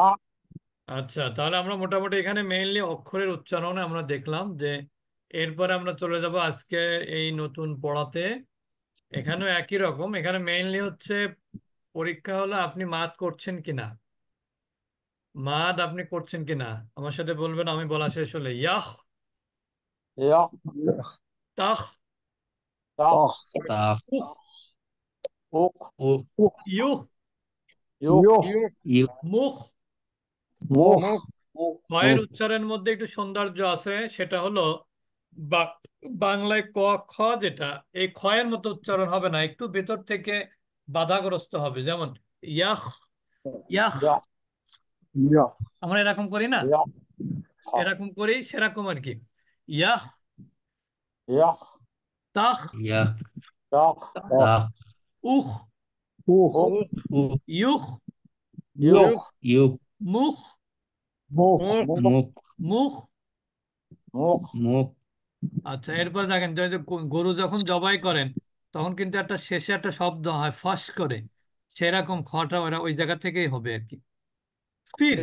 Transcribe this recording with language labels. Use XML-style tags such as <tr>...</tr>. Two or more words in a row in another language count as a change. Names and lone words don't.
<bn>আচ্ছা, তাহলে আমরা মোটামুটি এখানে মেইনলি অক্ষরের উচ্চারণে আমরা দেখলাম যে এরপরে আমরা চলে যাব আজকে এই নতুন পড়াতে। এখানেও একই রকম, এখানে মেইনলি হচ্ছে পরীক্ষা হলো আপনি মাদ করছেন কিনা, মাদ আপনি করছেন কিনা। আমার সাথে বলবেন, আমি বলা শেষ হলে ইয়াহ, ইয়া, তাহ, তাহ, তাহ, উখ, উক, উখ, ইউহ, ইউক, ইউ, মুখ। মুখ, ক্ষয়ের উচ্চারণের মধ্যে একটু সৌন্দর্য আছে, সেটা হলো বাংলায় ক খ যেটা, এই ক্ষয়ের মতো উচ্চারণ হবে না, একটু ভেতর থেকে বাধাগ্রস্ত হবে। যেমন ইয়াহ, ইয়াহ, ইয়া, ইয়া, আমরা এরকম করি না, ইয়া, এরকম করি, সেরকম আর কি। ইয়াহ, ইয়া, তাহ, ইয়া, তাহ, তাহ, উখ, উক, উখ, ইউখ, ইউক, ইউক, মুখ, মুখ, মুখ, মুখ। মুখ, মুখ, আচ্ছা, এরপর দেখেন, গরু যখন জবাই করেন তখন কিন্তু একটা শেষে একটা শব্দ হয় ফস করে, সেরকম খটা ওরা ওই জায়গা থেকেই হবে আর কি। ফির,</bn>